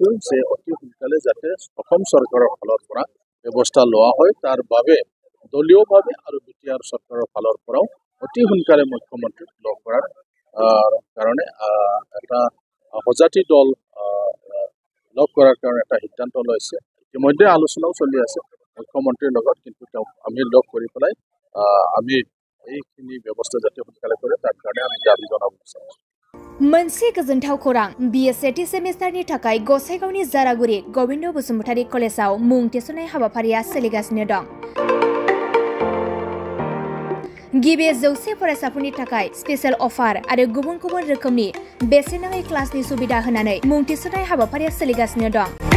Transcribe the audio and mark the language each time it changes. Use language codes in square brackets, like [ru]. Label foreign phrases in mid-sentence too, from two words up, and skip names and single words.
[as] যে অতি সোনকালে যাতে অসম চৰকাৰৰ ফালৰ পৰা ব্যৱস্থা লোৱা হয় তাৰ বাবে দলীয়ভাৱে আৰু বিটিআৰ চৰকাৰৰ ফালৰ পৰাও অতি সোনকালে মুখ্যমন্ত্ৰীক লগ কৰাৰ কাৰণে এটা সজাতি দল লগ কৰাৰ কাৰণে এটা সিদ্ধান্ত লৈছে ইতিমধ্যে আলোচনাও চলি আছে মুখ্যমন্ত্ৰীৰ লগত কিন্তু আমি লগ কৰি পেলাই আমি এইখিনি ব্যৱস্থা যাতে সোনকালে কৰে তাৰ কাৰণে আমি দাবী জনাব বিচাৰিছো [brx] मोनसे गोजोनथाव खौरां BSc सेमिस्टारनि थाखाय गसाइगावनि जारागुरि गोविन्द बसुमतारी कलेजाव मुं थिसननाय हाबाफारिया सोलिगासिनो दं। गिबि 100 फरायसाफोरनि थाखाय [en] special offer [brx] आरो गुबुन गुबुन रोखोमनि बेसेन नाङै क्लासनि सुबिदा होनानै मुं थिसननाय हाबाफारिया सोलिगासिनो दं।